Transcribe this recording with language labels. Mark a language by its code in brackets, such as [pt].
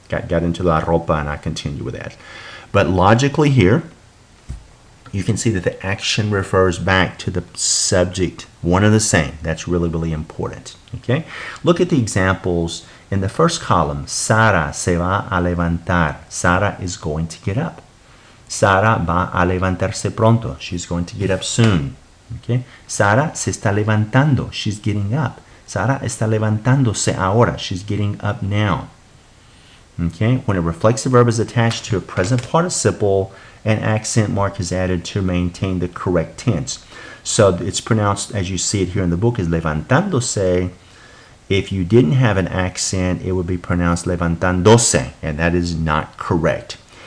[en] Got into la ropa and I continue with that. But logically here, you can see that the action refers back to the subject, one and the same. That's really, really important. Okay? Look at the examples in the first column. [es] Sara se va a levantar. [en] Sara is going to get up. [es] Sara va a levantarse pronto. [en] She's going to get up soon. Okay? [es] Sara se está levantando. [en] She's getting up. [es] Sara está levantándose ahora. [en] She's getting up now. Okay? When a reflexive verb is attached to a present participle, an accent mark is added to maintain the correct tense. So it's pronounced, as you see it here in the book, is levantándose. If you didn't have an accent, it would be pronounced levantándose, and that is not correct.